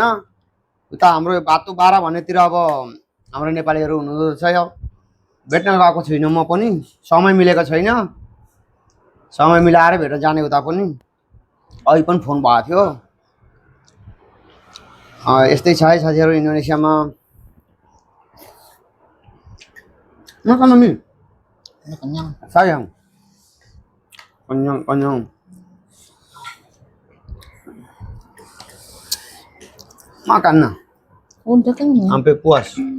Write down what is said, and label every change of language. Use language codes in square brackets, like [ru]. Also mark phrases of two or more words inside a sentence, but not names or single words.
[ne] उता हाम्रो बातु 12 भन्नेतिर अब हाम्रो नेपालीहरू हुनुहुन्छ, भेट्न गएको छुइनँ। म पनि समय मिलेको छैन, समय मिलाएर भेट्न जाने उता पनि। अहिले पनि फोन भएको थियो। यस्तै छ है साथीहरू इन्डोनेसियामा। [id] Makan Mami. Udah kenyang. Sayang. Kenyang. Makan nah. Udah kenyang. Sampai puas.